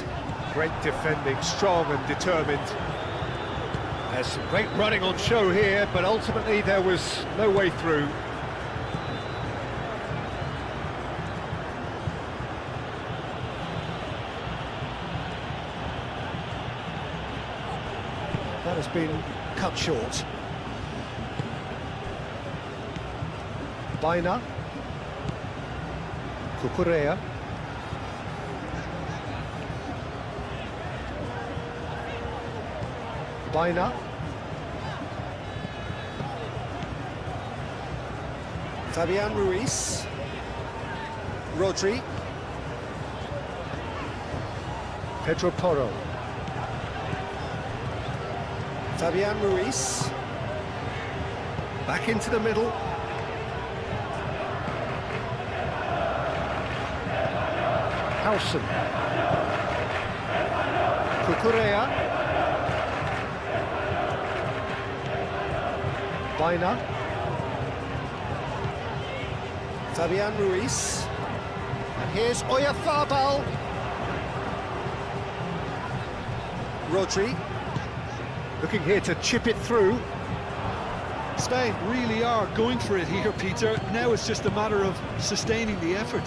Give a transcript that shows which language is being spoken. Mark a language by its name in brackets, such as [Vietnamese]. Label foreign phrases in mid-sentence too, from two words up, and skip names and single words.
[English] Great defending, strong and determined. There's some great running on show here, but ultimately there was no way through. That has been cut short. Baina. Cucurella. Baina. Fabian Ruiz. Rodri. Pedro Porro. Fabian Ruiz. Back into the middle. Howson. Cucurella. Baina. Fabian Ruiz. And here's Oyarzabal. Rodri. Looking here to chip it through. Spain really are going for it here, Peter. Now it's just a matter of sustaining the effort.